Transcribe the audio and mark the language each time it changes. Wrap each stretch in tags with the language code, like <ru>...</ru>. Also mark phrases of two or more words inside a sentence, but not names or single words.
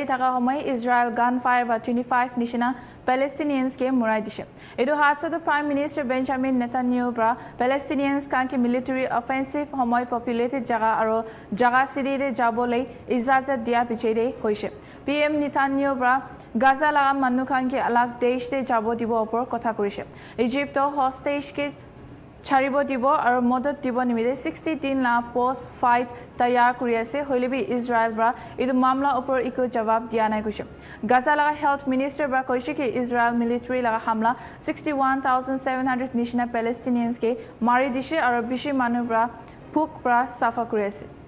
<nag>thaka homai Israel gunfire ba 25 nishina Palestinians ke murai dishe. Edu hatsa to Prime Minister Benjamin Netanyahu bra Palestinians kan ke</nag> <en>military offensive</en> <nag>homai populated jaga aro jaga city de jabolei ijazat dia bichede hoise. PM Netanyahu bra Gaza laga manu kan ke alag desh de jabo dibo opor kotha korise. Egypt to hostage ke Charibo dibo aro modot dibo nimide 63 la post fight tayar kori ase hoilebi Israel bra idu mamla opor iko jawab dia nai koise Gaza laga</nag> <en>health minister</en> <nag>bra koise ki Israel military laga hamla 61700 nishina Palestinians ke mari dishe aro bishi manu bra phuk bra safa kori ase</nag>